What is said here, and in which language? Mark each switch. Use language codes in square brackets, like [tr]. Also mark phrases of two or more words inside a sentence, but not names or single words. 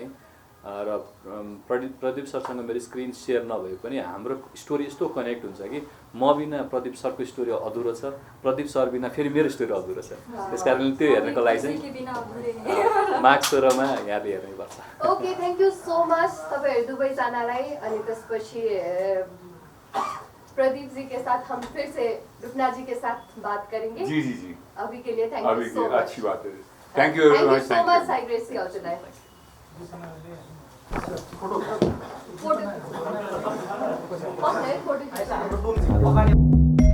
[ne] र प्रदीप सरसँग मेरो स्क्रिन सेयर नभए पनि हाम्रो स्टोरी यस्तो कनेक्ट हुन्छ कि म बिना प्रदीप सरको स्टोरी अधुरो छ, प्रदीप सर बिना फेरि मेरो स्टोरी अधुरो छ। त्यस कारणले त्यो हेर्नको लागि चाहिँ मार्च 16 मा यहाँले हेर्नुपर्छ। ओके, [en] thank you so much [ne] तपाईँहरू दुवैजनालाई। अनि त्यसपछि [hi] प्रदीप जी के साथ हम फिर से रुकना जी के साथ बात करेंगे। जी जी जी, अभी के लिए थैंक अभी [en] you so much. [hi] अच्छी बात है, [en] thank you very much, so much [ne] साइग्रेसी हजुरलाई। फोटो फोटो